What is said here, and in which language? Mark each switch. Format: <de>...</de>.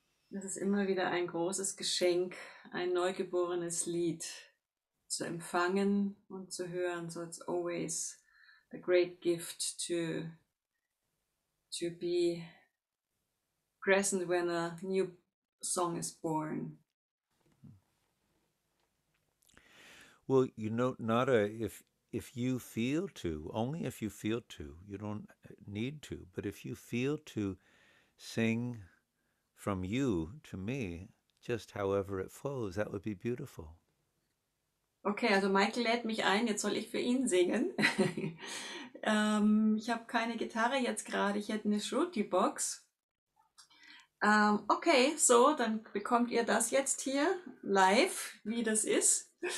<de>Das ist immer wieder ein großes Geschenk, ein neugeborenes Lied zu empfangen und zu hören.</de> <en>So it's always a great gift to be present when a new song is born. Well, Nada, if you feel to, only if you feel to, you don't need to, but if you feel to sing from you to me, just however it flows, that would be beautiful.</en> <de>Okay, also Michael lädt mich ein, jetzt soll ich für ihn singen. Ich habe keine Gitarre jetzt gerade, ich hätte eine Shruti-Box. Okay, so, dann bekommt ihr das jetzt hier live, wie das ist.</de>